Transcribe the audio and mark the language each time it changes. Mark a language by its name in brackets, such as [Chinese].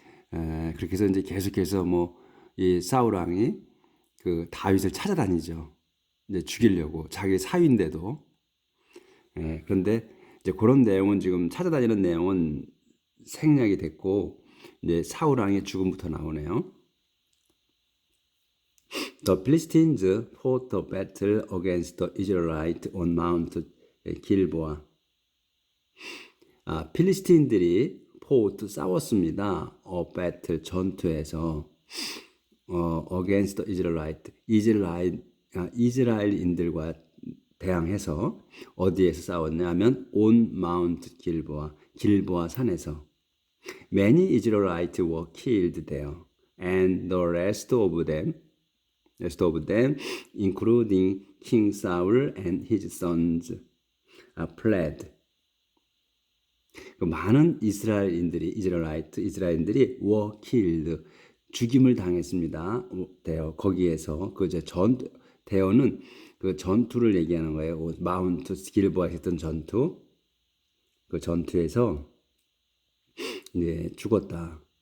[Korean] 그렇게 해서 이제 계속해서 뭐 이 사울 왕이 그 다윗을 찾아다니죠. 이제 죽이려고 자기 사위인데도. 그런데 이제 그런 내용은 지금 찾아다니는 내용은 생략이 됐고 이제 사울 왕의 죽음부터 나오네요. [English] The Philistines fought a battle against the Israelites on Mount Gilboa. [Korean] 필리스틴들이 싸웠습니다. [English] battle [Korean] 전투에서 [English] against the Israelites [Korean] 이스라엘인들과 대항해서 어디에서 싸웠냐면 [English] on Mount [Korean] 길보아 산에서 [English] many Israelites were killed there and the rest of them including King Saul and his sons fled. [Korean] 많은 이스라엘인들이 [English] were killed [Korean] 죽임을 당했습니다. 거기에서 대어는 그 전투를 얘기하는 거예요. 마운트 길보아에서 했던 전투. 그 전투에서 이제 죽었다.